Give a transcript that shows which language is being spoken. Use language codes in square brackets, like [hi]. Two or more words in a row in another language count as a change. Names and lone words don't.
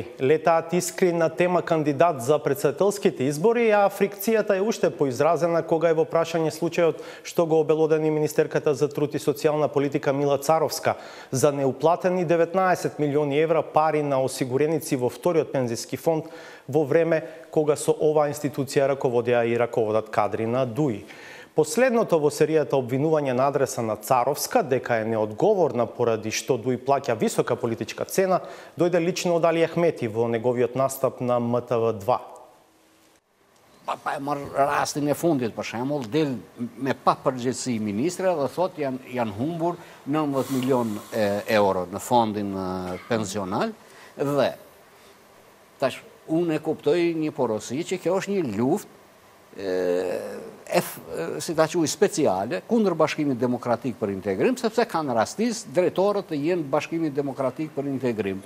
[mk] Летаат искри на тема кандидат за претседателските избори, а фрикцијата е уште поизразена кога е во прашање случајот што го обелодени министерката за труд и социјална политика Мила Царовска за неуплатени 19 милиони евра пари на осигуреници во вториот пензиски фонд во време кога со оваа институција раководеа и раководат кадри на ДУИ. Последното во серијата обвинување на адреса на Царовска дека е неодговорна поради што ДУИ плаќа висока политичка цена, дојде лично од Али Ахмети во неговиот настап на МТV2. [sq] Pa e marr rastin e fundit, për shembull, del me pa përgjegjësi ministre dhe thot janë humbur 19 milion euro në fondin pensional dhe tash unë e kuptoj një porosi që kjo është një luftë si ta quaj speciale kundër Bashkimit Demokratik për Integrim, sepse kanë rastis drejtorët të jenë Bashkimit Demokratik për Integrim.